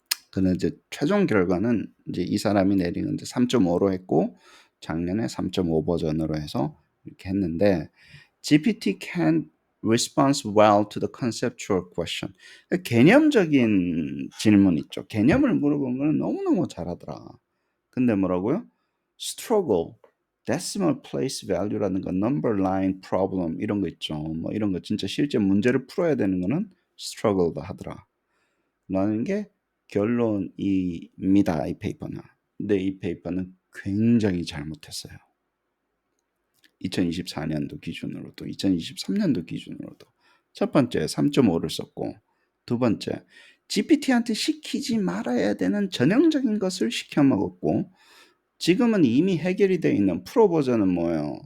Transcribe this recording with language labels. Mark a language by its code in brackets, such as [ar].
[ko] 그는 이제 최종 결과는 이제 이 사람이 내리는 이제 3.5로 했고 작년에 3.5 버전으로 해서 이렇게 했는데 GPT can respond well to the conceptual question. 개념적인 질문 있죠. 개념을 물어본 거는 너무너무 잘하더라. 근데 뭐라고요? [en] struggle, decimal place value라는 거, number line problem 이런 거 있죠. [ko] 뭐 이런 거 진짜 실제 문제를 풀어야 되는 거는 struggle다 하더라. 라는 게 결론입니다. 이 페이퍼는. 근데 이 페이퍼는 굉장히 잘못했어요. 2024년도 기준으로도 2023년도 기준으로도 첫 번째 3.5를 썼고 두 번째 GPT한테 시키지 말아야 되는 전형적인 것을 시켜 먹었고 지금은 이미 해결이 되어 있는 프로 버전은 뭐예요?